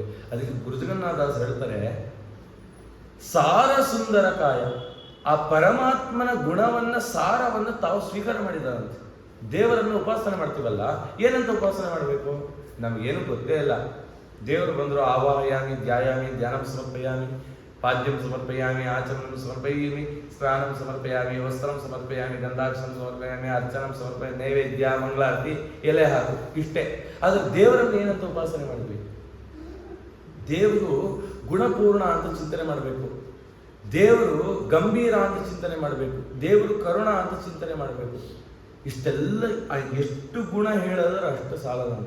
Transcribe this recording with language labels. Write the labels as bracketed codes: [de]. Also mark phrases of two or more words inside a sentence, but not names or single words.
[kn] ಅದಕ್ಕೆ ಗುರುಜಗನ್ನಾಥದಾಸ್ ಹೇಳ್ತಾರೆ, ಸಾರ ಸುಂದರ ಕಾಯ, ಆ ಪರಮಾತ್ಮನ ಗುಣವನ್ನ ಸಾರವನ್ನು ತಾವು ಸ್ವೀಕಾರ ಮಾಡಿದಾರಂತೆ. ದೇವರನ್ನು ಉಪಾಸನೆ ಮಾಡ್ತೀವಲ್ಲ, ಏನಂತ ಉಪಾಸನೆ ಮಾಡಬೇಕು ನಮಗೇನು ಗೊತ್ತೇ ಇಲ್ಲ. ದೇವರು ಬಂದ್ರು [sa] ಆವಾಹಯಾಮಿ ಧ್ಯಾಯಾಮಿ ಧ್ಯಾನಂ ಸಮರ್ಪಯಾಮಿ ಪಾದ್ಯಂ ಸಮರ್ಪಯಾಮಿ ಆಚರಣಂ ಸಮರ್ಪಯಾಮಿ ಸ್ನಾನಂ ಸಮರ್ಪಯಾಮಿ ವಸ್ತ್ರಂ ಸಮರ್ಪಯಾಮಿ ಗಂಧಾಕ್ಷರಂ ಸಮರ್ಪಯಾಮಿ ಅರ್ಚನಂ ಸಮರ್ಪಯಾಮಿ [kn] ನೈವೇದ್ಯ ಮಂಗಳಾರತಿ ಎಲೆ ಹಾಕು, ಇಷ್ಟೇ. ಆದ್ರೆ ದೇವರನ್ನು ಏನಂತ ಉಪಾಸನೆ ಮಾಡಬೇಕು? ದೇವರು ಗುಣಪೂರ್ಣ ಅಂತ ಚಿಂತನೆ ಮಾಡಬೇಕು, ದೇವರು ಗಂಭೀರ ಅಂತ ಚಿಂತನೆ ಮಾಡಬೇಕು, ದೇವರು ಕರುಣ ಅಂತ ಚಿಂತನೆ ಮಾಡಬೇಕು. ಇಷ್ಟೆಲ್ಲ ಎಷ್ಟು ಗುಣ ಹೇಳಿದ್ರೆ ಅಷ್ಟು ಸಾಲದಂತೆ.